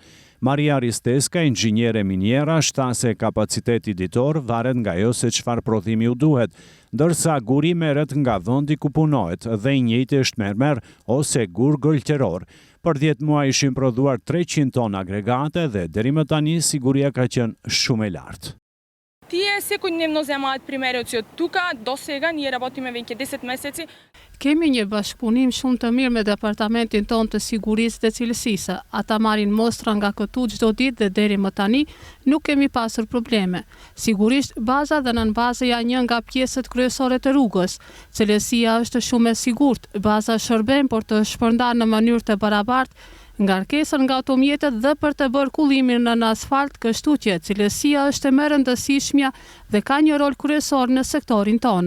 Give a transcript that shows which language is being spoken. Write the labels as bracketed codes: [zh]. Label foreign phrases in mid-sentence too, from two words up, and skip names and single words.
[sq] Maria Risteska, inxhiniere miniera, shta se kapaciteti ditor varet nga ajo se çfarë prodhimi u duhet, ndërsa guri merret nga vendi ku punohet dhe i njëjti është mermer ose gur gëlqeror. Për 10 muaj ishin prodhuar 300 ton agregate dhe deri më tani siguria ka qenë shumë e lartë. [mk] Тие секојдневно земаат примериот си од тука, до сега ние работиме веќе 10 месеци. [sq] Kemi një bashkëpunim shumë të mirë me departamentin tonë të sigurisë dhe cilësisë. Ata marrin mostra nga këtu çdo ditë dhe deri më tani nuk kemi pasur probleme. Sigurisht, baza dhe nënbaza janë një nga pjesët kryesore të rrugës. Cilësia është shumë e sigurt, baza shërben për të shpërndarë në mënyrë të barabartë ngarkesën nga automjetet dhe për të bërë kullimin në asfalt, kështu që cilësia është e më e rëndësishmja dhe ka një rol kryesor në sektorin tonë.